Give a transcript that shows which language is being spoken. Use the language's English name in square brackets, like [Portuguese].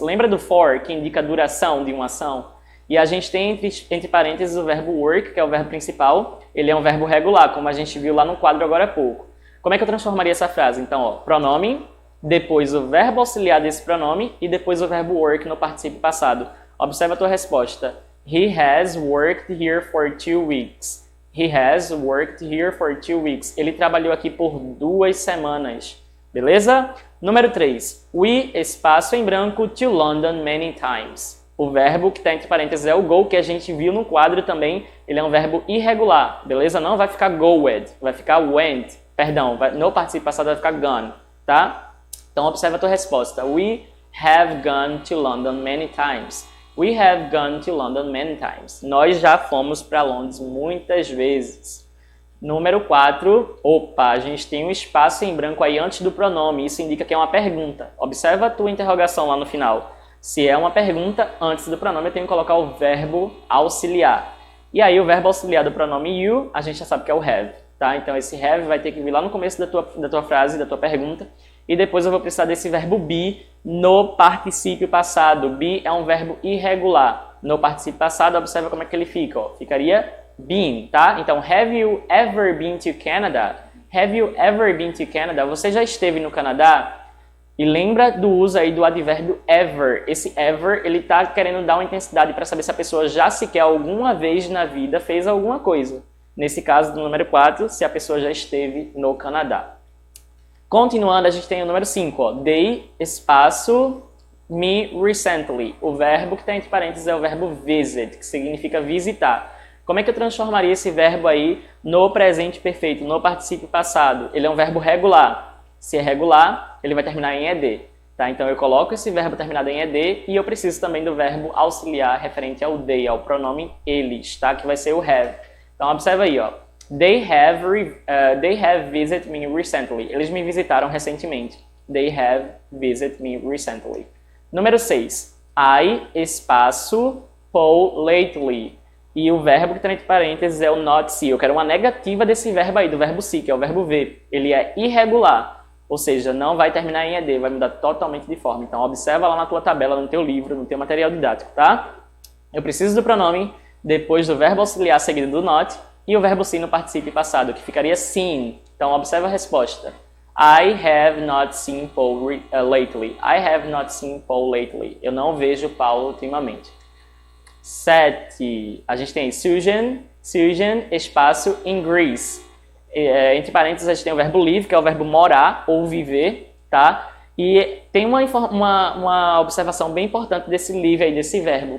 [Portuguese] Lembra do for, que indica a duração de uma ação? E a gente tem entre parênteses o verbo work, que é o verbo principal. Ele é um verbo regular, como a gente viu lá no quadro agora há pouco. Como é que eu transformaria essa frase? Então, ó, pronome, depois o verbo auxiliar desse pronome e depois o verbo work no particípio passado. Observa a tua resposta. [English] He has worked here for 2 weeks. He has worked here for 2 weeks. [Portuguese] Ele trabalhou aqui por 2 semanas. Beleza? Número 3. [English] We, [Portuguese] espaço em branco, [English] to London many times. [Portuguese] O verbo que está entre parênteses é o go, que a gente viu no quadro também. Ele é um verbo irregular, beleza? Não vai ficar goed, vai ficar went. Perdão, no particípio passado vai ficar gone, tá? Então observa a tua resposta. [English] We have gone to London many times. We have gone to London many times. [Portuguese] Nós já fomos para Londres muitas vezes. Número 4. Opa, a gente tem um espaço em branco aí antes do pronome. Isso indica que é uma pergunta. Observa a tua interrogação lá no final. Se é uma pergunta, antes do pronome eu tenho que colocar o verbo auxiliar. E aí o verbo auxiliar do pronome you, a gente já sabe que é o have, tá? Então esse have vai ter que vir lá no começo da tua frase, da tua pergunta. E depois eu vou precisar desse verbo be no particípio passado. Be é um verbo irregular. No particípio passado, observa como é que ele fica. Ó. Ficaria been, tá? [English] Então, have you ever been to Canada? Have you ever been to Canada? [Portuguese] Você já esteve no Canadá? E lembra do uso aí do advérbio ever. Esse ever, ele tá querendo dar uma intensidade para saber se a pessoa já sequer alguma vez na vida fez alguma coisa. Nesse caso, do número 4, se a pessoa já esteve no Canadá. Continuando, a gente tem o número 5, ó. [English] They, espaço, me recently. [Portuguese] O verbo que está entre parênteses é o verbo visit, que significa visitar. Como é que eu transformaria esse verbo aí no presente perfeito, no particípio passado? Ele é um verbo regular. Se é regular, ele vai terminar em ed. Tá? Então eu coloco esse verbo terminado em ed e eu preciso também do verbo auxiliar referente ao they, ao pronome eles, tá? Que vai ser o have. Então observa aí, ó. [English] They have visited me recently. [Portuguese] Eles me visitaram recentemente. [English] They have visited me recently. Número 6. I, espaço, Paul lately. [Portuguese] E o verbo que está entre parênteses é o not see. Eu quero uma negativa desse verbo aí, do verbo see, que é o verbo ver. Ele é irregular. Ou seja, não vai terminar em ed, vai mudar totalmente de forma. Então, observa lá na tua tabela, no teu livro, no teu material didático, tá? Eu preciso do pronome, depois do verbo auxiliar seguido do not, e o verbo see no particípio passado, que ficaria seen. Então, observa a resposta. [English] I have not seen Paul lately. I have not seen Paul lately. [Portuguese] Eu não vejo Paulo ultimamente. 7. A gente tem Susan, espaço, in Greece. Entre parênteses, a gente tem o verbo live, que é o verbo morar ou viver, tá? E tem uma observação bem importante desse live aí, desse verbo.